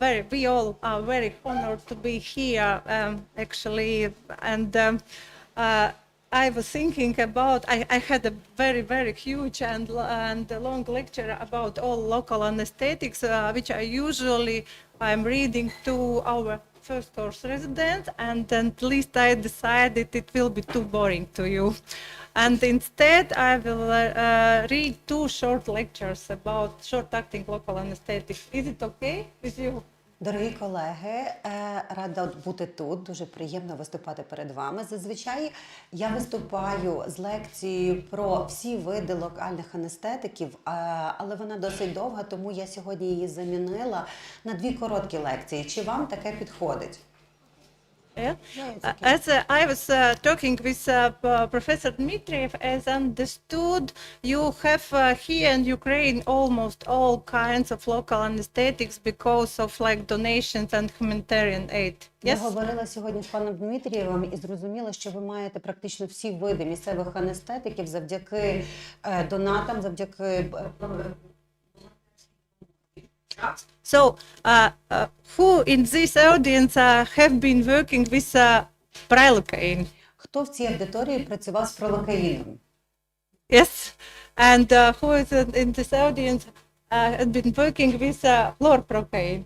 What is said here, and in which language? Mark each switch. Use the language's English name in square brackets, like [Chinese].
[English] We all are very honored to be here, actually, and I was thinking about, I had a very, very huge and long lecture about all local anesthetics, which I'm reading to our first course residents, and at least I decided it will be too boring to you. And instead, I will read two short lectures about short-acting local anesthetics. Is it okay with you? [Ukrainian] Дорогі колеги, рада бути тут, дуже приємно виступати перед вами. Зазвичай я виступаю з лекцією про всі види локальних анестетиків, але вона досить довга, тому я сьогодні її замінила на дві короткі лекції. Чи вам таке підходить? [English] Yeah. As I was talking with Professor Dmitriev, as understood, you have here in Ukraine almost all kinds of local anesthetics because of like donations and humanitarian aid. [Ukrainian] Я [English] Yes. [Ukrainian] говорила сьогодні з паном Дмитрієвим і зрозуміла, що ви маєте практично всі види місцевих анестетиків завдяки донатам, завдяки... [English] So, who in this audience have been working with Prilocaine? [Ukrainian] Хто в цій аудиторії працював з пролокаїном? [English] Yes. And who is in this audience had been working with Chlorprocaine?